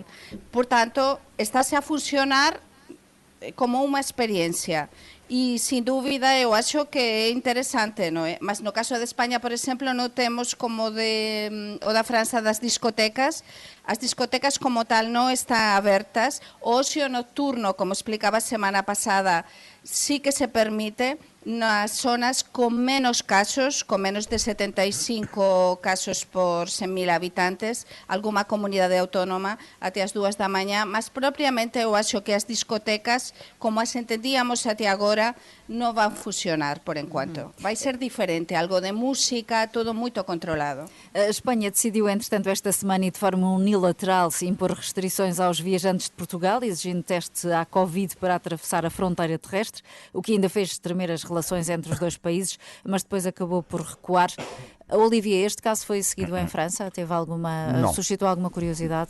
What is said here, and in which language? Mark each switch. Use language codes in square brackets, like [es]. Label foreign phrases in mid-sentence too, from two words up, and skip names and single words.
[pt] Portanto, está-se a funcionar como uma experiência. E, sem dúvida, eu acho que é interessante, não é? Mas no caso de Espanha, por exemplo, não temos como o da França das discotecas. As discotecas como tal não estão abertas. [gl] O ocio nocturno, como explicava a semana passada, sí que se permite nas zonas con menos casos, con menos de 75 casos por 100.000 habitantes, alguma comunidade autónoma até as 2 da mañá, mas propiamente eu acho que as discotecas, como as entendíamos até agora, non van funcionar por enquanto. Vai ser diferente, algo de música, todo moito controlado. [pt] A Espanha decidiu, entretanto, esta semana e de forma unilateral se impor restrições aos viajantes de Portugal, exigindo teste à Covid para atravessar a fronteira terrestre, o que ainda fez tremer as relações entre os dois países, mas depois acabou por recuar. Olivier, este caso foi seguido em França? Teve suscitou alguma curiosidade?